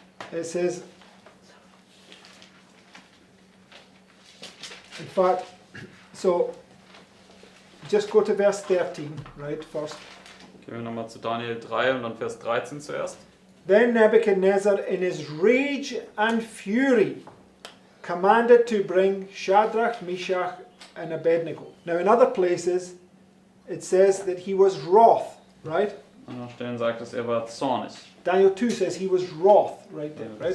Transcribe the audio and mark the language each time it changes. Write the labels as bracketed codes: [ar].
[en] It says, in fact, so just go to verse 13, right, first. [de] Gehen wir nochmal zu Daniel 3 und dann Vers 13 zuerst. [en] Then Nebuchadnezzar, in his rage and fury, commanded to bring Shadrach, Meshach, and Abednego. Now, in other places, it says that he was wroth, right? [de] An anderen Stellen sagt es, er war zornig. [en] Daniel 2 says he was wroth, right there, right?